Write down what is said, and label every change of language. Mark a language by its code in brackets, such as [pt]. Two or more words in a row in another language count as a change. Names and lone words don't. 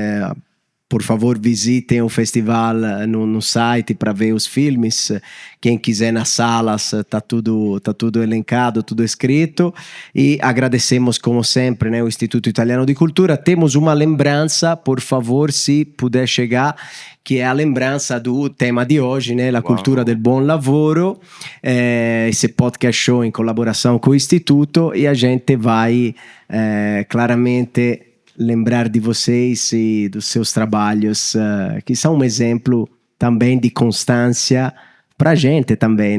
[pt] Por favor, visitem o festival no site para ver os filmes. Quem quiser nas salas, tá tudo elencado, tudo escrito. E agradecemos, como sempre, né, o Instituto Italiano de Cultura. Temos uma lembrança, por favor, se puder chegar, que é a lembrança do tema de hoje, né, [it] la cultura del buon lavoro. [pt] Esse podcast show em colaboração com o Instituto. E a gente vai claramente... lembrar de vocês e dos seus trabalhos, que são um exemplo também de constância pra gente também, né?